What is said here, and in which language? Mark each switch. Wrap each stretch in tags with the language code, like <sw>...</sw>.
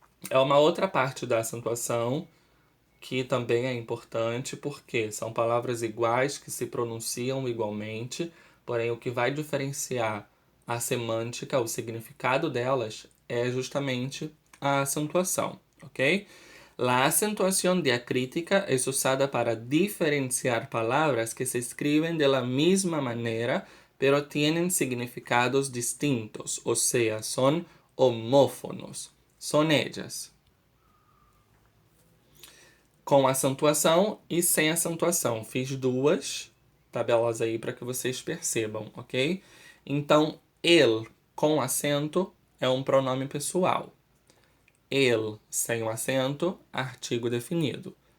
<pt>É uma outra parte da acentuação que também é importante porque são palavras iguais que se pronunciam igualmente, porém o que vai diferenciar a semântica, o significado delas, é justamente a acentuação, ok?</pt> <es>La acentuación diacrítica es usada para diferenciar palabras que se escriben de la misma manera, pero tienen significados distintos, o sea, son homófonos. Son ellas.</es> <pt>Com acentuação e sem acentuação. Fiz duas tabelas aí para que vocês percebam, ok? Então, el com acento é um pronome pessoal. El sem o acento, artigo definido.</pt>